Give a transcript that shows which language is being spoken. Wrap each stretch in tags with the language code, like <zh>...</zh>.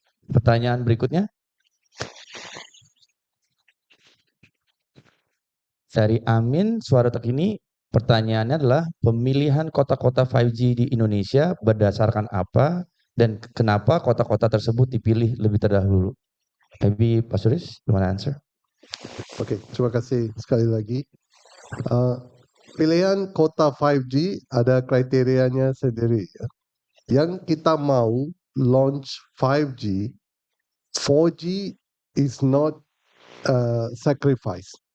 <id>Pertanyaan berikutnya dari Amin Suara Terkini. Pertanyaannya adalah pemilihan kota-kota 5G di Indonesia berdasarkan apa dan kenapa kota-kota tersebut dipilih lebih terdahulu?</id> <en>Maybe Pak Suris, you want to answer?</en> <id>Oke, terima kasih sekali lagi. Pilihan kota 5G ada kriterianya sendiri. Yang kita mau launch 5G,</id> <en>4G is not sacrifice.</en>